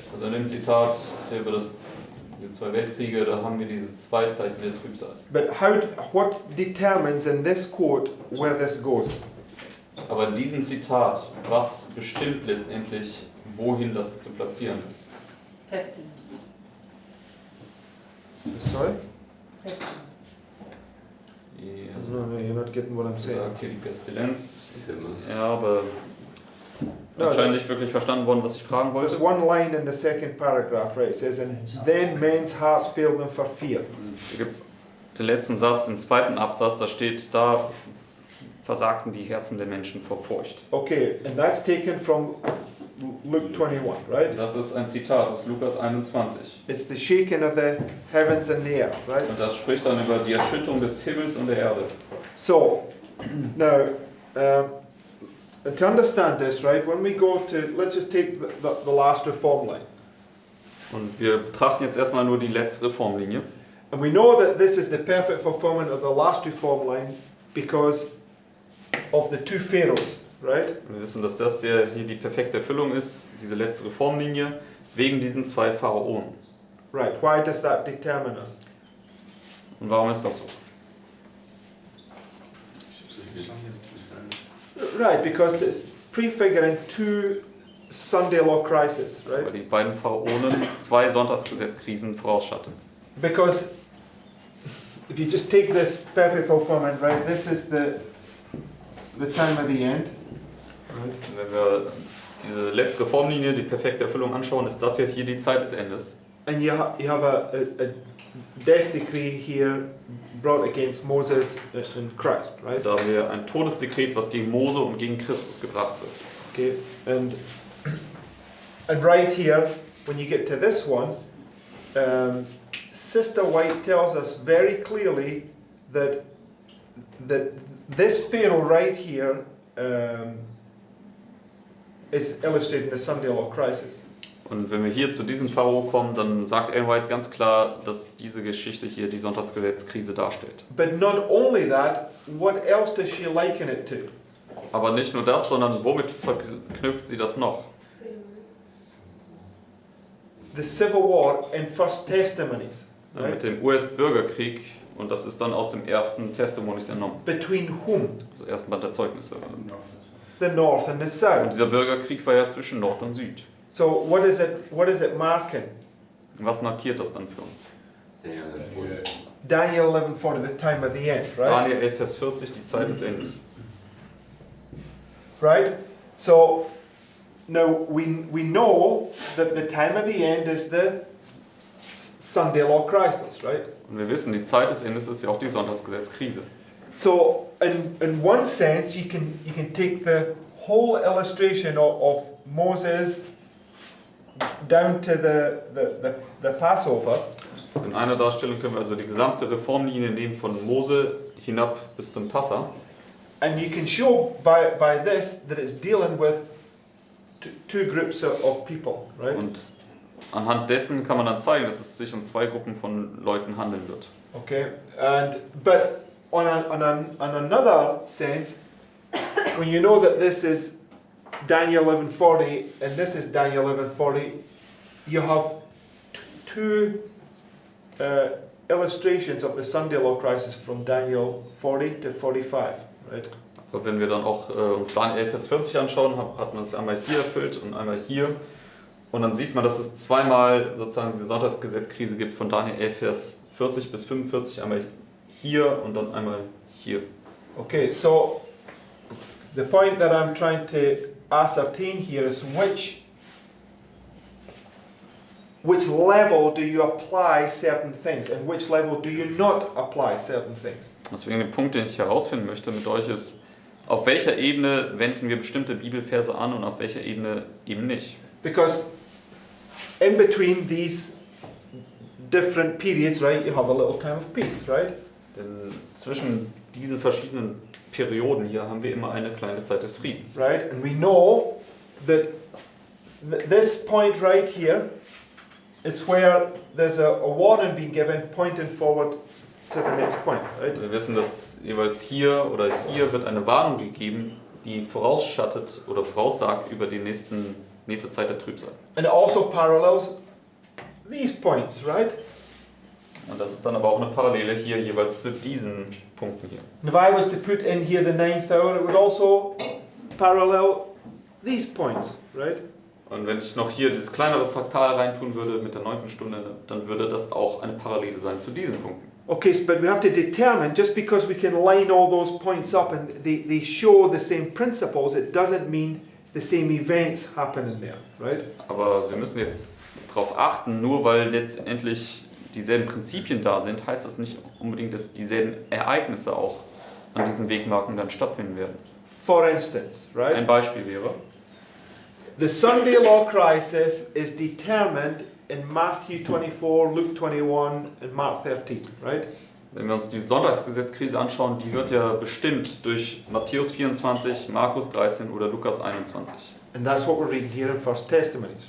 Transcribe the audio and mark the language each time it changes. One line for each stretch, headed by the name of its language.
German: Also in dem Zitat ist ja über die 2 Weltkriege, da haben wir diese 2 Zeiten der Trübsal.
English: But what determines in this quote where this goes?
German: Aber in diesem Zitat, was bestimmt letztendlich, wohin das zu platzieren ist?
English: Pestilence. Sorry? Pestilence. No, you're not getting what I'm saying.
German: Sagt hier die Pestilenz. Ja, aber
English: No,
German: anscheinend nicht wirklich verstanden worden, was ich fragen
English: There's
German: wollte.
English: one line in the second paragraph, right? It says, and then men's hearts fail them for fear.
German: Hier gibt es den letzten Satz, den 2. Absatz, da steht, da versagten die Herzen der Menschen vor Furcht.
English: Okay, and that's taken from Luke 21, right?
German: Das ist ein Zitat aus Lukas 21.
English: It's the shaking of the heavens and the earth, right?
German: Und das spricht dann über die Erschütterung des Himmels und der Erde.
English: So, now, and to understand this, right, when we go to, let's just take the last reform line.
German: Und wir betrachten jetzt erstmal nur die letzte Reformlinie.
English: And we know that this is the perfect fulfillment of the last reform line because of the two Pharaohs, right?
German: Wir wissen, dass das hier die perfekte Erfüllung ist, diese letzte Reformlinie, wegen diesen zwei Pharaonen.
English: Right. Why does that determine us?
German: Und warum ist das so?
English: Right, because it's prefiguring two Sunday law crises,
German: Weil
English: right?
German: die beiden Pharaonen zwei Sonntagsgesetzkrisen vorausschatten.
English: Because if you just take this perfect fulfillment, right, this is the time of the end, right?
German: Wenn wir diese letzte Reformlinie, die perfekte Erfüllung anschauen, ist das jetzt hier die Zeit des Endes.
English: And you have a death decree here brought against Moses and Christ, right?
German: Da haben wir ein Todesdekret, was gegen Mose und gegen Christus gebracht wird.
English: Okay, and right here, when you get to this one, Sister White tells us very clearly that this Pharaoh right here is illustrating the Sunday law crisis.
German: Und wenn wir hier zu diesem Pharao kommen, dann sagt Ellen White ganz klar, dass diese Geschichte hier die Sonntagsgesetzkrise darstellt.
English: But not only that, what else does she liken it to?
German: Aber nicht nur das, sondern womit verknüpft sie das noch?
English: The Civil War in First Testimonies,
German: Ja,
English: right?
German: mit dem US-Bürgerkrieg, und das ist dann aus dem ersten Testimonies entnommen,
English: Between whom?
German: also ersten Band der Zeugnisse.
English: The North and the
German: Und
English: South.
German: dieser Bürgerkrieg war ja zwischen Nord und Süd.
English: So what is it marking?
German: Was markiert das dann für uns?
English: Daniel 11:40, the time of the end, right?
German: Daniel 11, Vers 40, die Zeit des Endes.
English: Right? So now we know that the time of the end is the Sunday law crisis, right?
German: Und wir wissen, die Zeit des Endes ist ja auch die Sonntagsgesetzkrise.
English: So in one sense you can take the whole illustration of Moses down to the Passover,
German: In einer Darstellung können wir also die gesamte Reformlinie nehmen von Mose hinab bis zum Passa.
English: and you can show by this that it's dealing with two groups of people, right?
German: Und anhand dessen kann man dann zeigen, dass es sich um zwei Gruppen von Leuten handeln wird.
English: Okay, but on another sense, when you know that this is Daniel 11:40 and this is Daniel 11:40, you have two illustrations of the Sunday law crisis from Daniel 40 to 45, right?
German: Aber wenn wir dann auch uns Daniel 11, Vers 40 anschauen, hat man es einmal hier erfüllt und einmal hier. Und dann sieht man, dass es zweimal sozusagen diese Sonntagsgesetzkrise gibt von Daniel 11, Vers 40 bis 45, einmal hier und dann einmal hier.
English: Okay, so the point that I'm trying to ascertain here is which level do you apply certain things and which level do you not apply certain things.
German: Deswegen der Punkt, den ich herausfinden möchte mit euch ist, auf welcher Ebene wenden wir bestimmte Bibelverse an und auf welcher Ebene eben nicht.
English: Because in between these different periods, right, you have a little time of peace, right?
German: Denn zwischen diesen verschiedenen Perioden hier haben wir immer eine kleine Zeit des Friedens.
English: Right? And we know that this point right here is where there's a warning being given pointing forward to the next point, right?
German: Wir wissen, dass jeweils hier oder hier wird eine Warnung gegeben, die vorausschattet oder voraussagt über die nächste Zeit der Trübsal.
English: And it also parallels these points, right?
German: Und das ist dann aber auch eine Parallele hier jeweils zu diesen Punkten hier.
English: And if I was to put in here the ninth hour, it would also parallel these points, right?
German: Und wenn ich noch hier dieses kleinere Fraktal reintun würde mit der 9. Stunde, dann würde das auch eine Parallele sein zu diesen Punkten.
English: Okay, but we have to determine, just because we can line all those points up and they show the same principles, it doesn't mean the same events happening there, right?
German: Aber wir müssen jetzt darauf achten, nur weil letztendlich dieselben Prinzipien da sind, heißt das nicht unbedingt, dass dieselben Ereignisse auch an diesen Wegmarken dann stattfinden werden.
English: For instance, right?
German: Ein Beispiel wäre,
English: The Sunday law crisis is determined in Matthew 24, Luke 21, and Mark 13, right?
German: wenn wir uns die Sonntagsgesetzkrise anschauen, die wird ja bestimmt durch Matthäus 24, Markus 13 oder Lukas 21.
English: And that's what we're reading here in First Testimonies.